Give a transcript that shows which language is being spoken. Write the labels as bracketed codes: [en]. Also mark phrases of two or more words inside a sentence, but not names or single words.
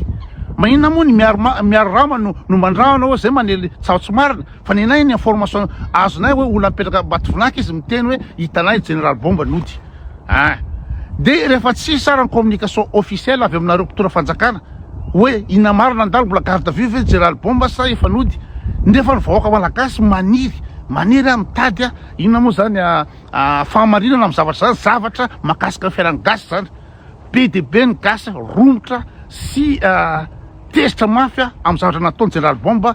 [mg] Maninona moa ny miaro rama no mandrahana zay manely tsao tsy marina fa nenay ny information azonay hoe olona mipetraka Ambatovinaky izy miteny hoe hitanay General Bomba nody. De rehefa tsy sara ny [fr] communication officielle [mg] avy aminareo mpitondra fanjakana hoe inona marina andalo mbola [fr] garde à vue [mg] ve General Bomba sa efa nody, nefa ny vahoaka malagasy maniry mitady inona moa zany fahamarinana amin'ny zavatra zany, zavatra mahakasika ny fiainan'ny gasy zany. Be de be ny gasy romotra sy tezitra mafy amin'ny zavatra nataony General Bomba.